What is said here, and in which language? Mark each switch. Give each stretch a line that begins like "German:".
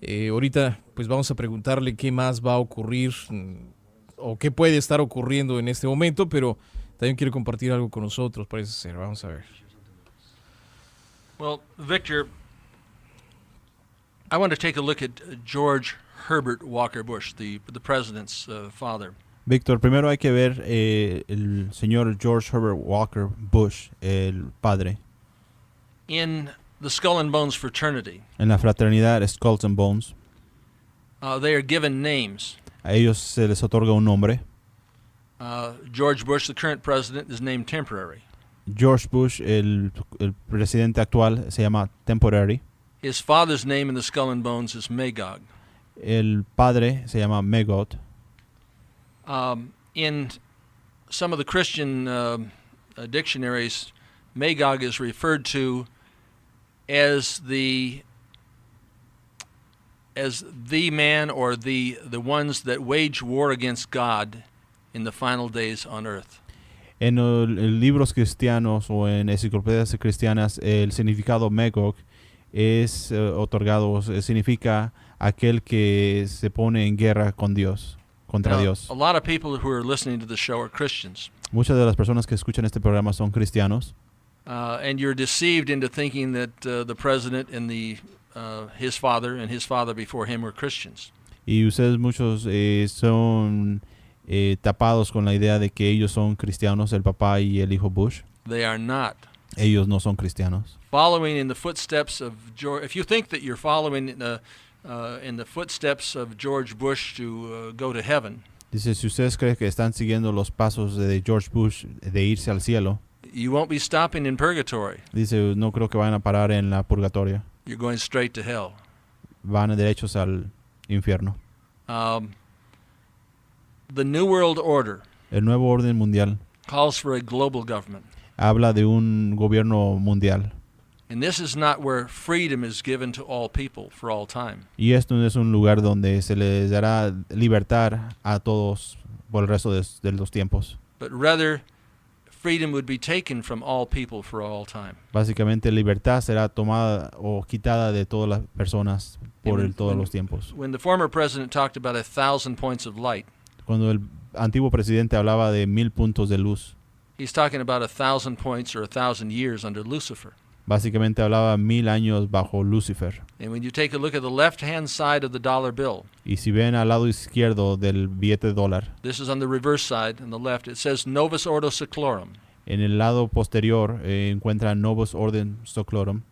Spanish: Ahorita pues vamos a preguntarle qué más va a ocurrir o qué puede estar ocurriendo en este momento, pero también quiere compartir algo con nosotros, parece ser. Vamos a ver.
English: Well, Victor, I want to take a look at George Herbert Walker Bush, the president's father.
Spanish: Víctor, primero hay que ver el señor George Herbert Walker Bush, el padre.
English: In the Skull and Bones fraternity,
Spanish: En la fraternidad Skulls and Bones,
English: they are given names.
Spanish: a ellos se les otorga un nombre.
English: George Bush, the current president, is named temporary.
Spanish: George Bush, el presidente actual, se llama Temporary.
English: His father's name in the Skull and Bones is Magog.
Spanish: El padre se llama Magog.
English: In some of the Christian dictionaries, Magog is referred to as the man or the ones that wage war against God in the final days on earth.
Spanish: En libros cristianos o en enciclopedias cristianas, el significado Magog es otorgado, significa aquel que se pone en guerra con Dios, contra Dios.
English: A lot of people who are listening to the show are Christians.
Spanish: Muchas de las personas que escuchan este programa son cristianos.
English: And you're deceived into thinking that the president and his father and his father before him were Christians.
Spanish: Y ustedes muchos son tapados con la idea de que ellos son cristianos, el papá y el hijo Bush.
English: They are not.
Spanish: Ellos no son cristianos.
English: Following in the footsteps of George, if you think that you're following in the footsteps of George Bush to go to heaven,
Spanish: Dice, si ustedes creen que están siguiendo los pasos de George Bush de irse al cielo,
English: you won't be stopping in purgatory.
Spanish: dice, no creo que vayan a parar en la purgatoria.
English: You're going straight to hell.
Spanish: Van derechos al infierno.
English: The New World Order
Spanish: El nuevo orden mundial
English: calls for a global government.
Spanish: habla de un gobierno mundial.
English: And this is not where freedom is given to all people for all time.
Spanish: Y esto no es un lugar donde se les dará libertad a todos por el resto de los tiempos.
English: But rather, freedom would be taken from all people for all time.
Spanish: Básicamente, libertad será tomada o quitada de todas las personas por todos los tiempos.
English: When the former president talked about 1,000 points of light,
Spanish: Cuando el antiguo presidente hablaba de 1000 puntos de luz,
English: he's talking about 1,000 points or 1,000 years under Lucifer.
Spanish: básicamente hablaba 1000 años bajo Lucifer.
English: And when you take a look at the left-hand side of the dollar bill,
Spanish: Y si ven al lado izquierdo del billete de dólar,
English: this is on the reverse side, on the left, it says Novus Ordo Seclorum.
Spanish: en el lado posterior encuentran Novus Orden Seclorum.